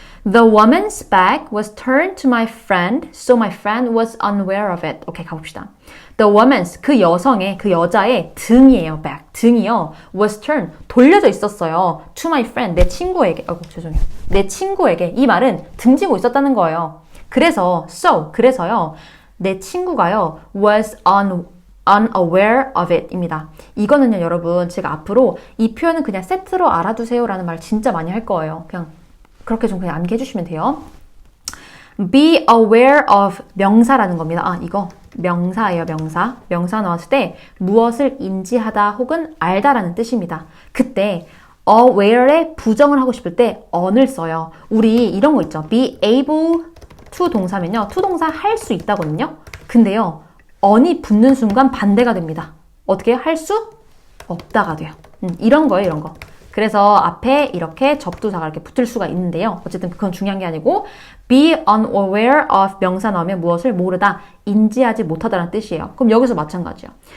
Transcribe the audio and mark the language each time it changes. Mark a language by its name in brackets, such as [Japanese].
[English] The woman's back was turned to my friend, so my friend was unaware of it. [Korean] 오케이, 가봅시다. [English] The woman's, [Korean] 그 여성의, 그 여자의 등이에요. back, 등이요. [English] was turned, [Korean] 돌려져 있었어요. [English] to my friend, [Korean] 내 친구에게. 죄송해요. 내 친구에게. 이 말은 등지고 있었다는 거예요. 그래서, 그래서요. 내 친구가요. [English] was unaware of it [Korean] 입니다. 이거는요, 여러분, 제가 앞으로 이 표현은 그냥 세트로 알아두세요 라는 말 진짜 많이 할 거예요. 그냥 그렇게 좀 그냥 암기해 주시면 돼요. [English] be aware of [Korean] 명사라는 겁니다. 이거 명사예요, 명사. 명사 나왔을 때 무엇을 인지하다 혹은 알다라는 뜻입니다. 그때 aware에 부정을 하고 싶을 때 on을 써요. 우리 이런 거 있죠. [English] be able to [Korean] 동사면요. to 동사 할 수 있다거든요. 근데요. on이 붙는 순간 반대가 됩니다. 어떻게 할 수 없다가 돼요. 이런 거예요, 이런 거. 그래서 앞에 이렇게 접두사가 이렇게 붙을 수가 있는데요. 어쨌든 그건 중요한 게 아니고 [English] be unaware of [Korean] 명사 나오면 무엇을 모르다, 인지하지 못하다라는 뜻이에요. 그럼 여기서 마찬가지예요.